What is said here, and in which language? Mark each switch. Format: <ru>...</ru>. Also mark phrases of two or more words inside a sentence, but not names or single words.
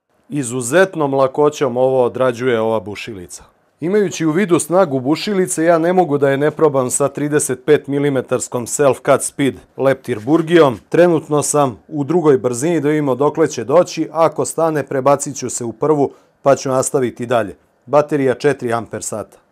<sr>Izuzetnom lakoćom ovo odrađuje ova bušilica. Imajući u vidu snagu bušilice, ja ne mogu da je ne probam sa 35 mm</sr> <en>self-cut speed</en> <sr>leptir burgijom. Trenutno sam u drugoj brzini, da vidimo dokle će doći. Ako stane, prebacit ću se u prvu pa ću nastaviti dalje. Baterija 4 Ah.</sr>